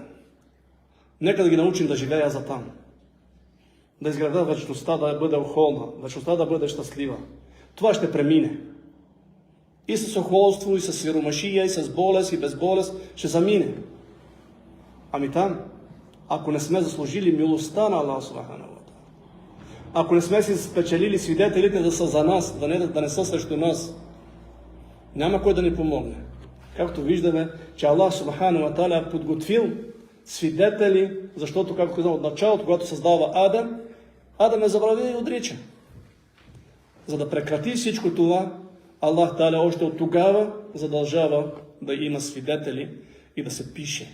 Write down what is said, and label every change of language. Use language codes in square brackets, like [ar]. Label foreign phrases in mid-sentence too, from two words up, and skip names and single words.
[bg] Нека да ги научим да живея за там. Да изградят вечността, да бъде охолна, вечността да бъде щастлива. Това ще премине. И с охолство, и с сиромашия, и с болест, и без болест ще замине. Ами там, ако не сме заслужили милостта на [ar] الله سبحانه و تعالى, [bg] ако не сме си спечелили свидетелите да са за нас, да не са срещу нас, няма кой да ни помогне. Както виждаме, че [ar] الله سبحانه و تعالى [bg] е подготвил свидетели, защото, както казвам от началото, когато създава Адам е забравил и отрича. За да прекрати всичко това, [ar] الله تعالى [bg] още от тогава задължава да има свидетели и да се пише.